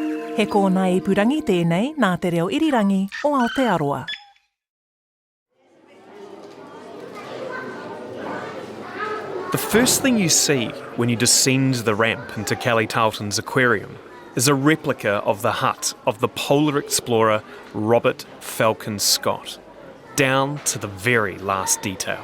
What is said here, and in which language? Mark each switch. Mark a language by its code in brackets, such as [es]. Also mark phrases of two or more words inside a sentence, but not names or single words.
[mi] He kōna ipurangi tēnei nā te reo irirangi o Aotearoa. [en] The first thing you see when you descend the ramp into Kelly Tarlton's aquarium is a replica of the hut of the polar explorer Robert Falcon Scott, down to the very last detail.